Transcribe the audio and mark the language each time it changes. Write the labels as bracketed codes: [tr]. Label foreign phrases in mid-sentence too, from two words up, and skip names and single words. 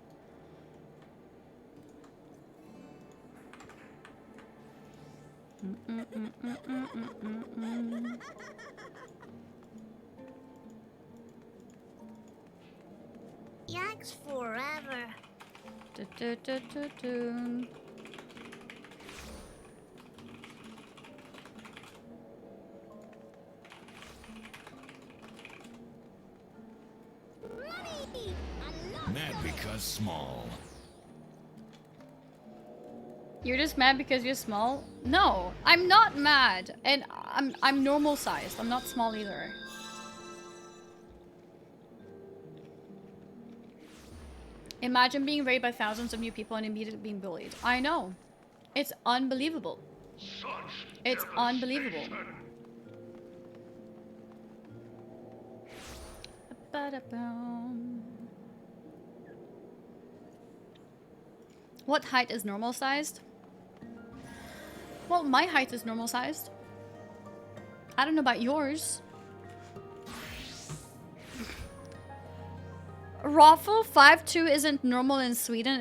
[en] Yikes forever. Du-du-du-du-du. Mad because small. You're just mad because you're small? No, I'm not mad. And I'm normal sized. I'm not small either. Imagine being raided by thousands of new people and immediately being bullied. I know. It's unbelievable. It's unbelievable. Ba-da-boom. What height is normal sized? Well, my height is normal sized. I don't know about yours. Raffle 5'2" isn't normal in Sweden.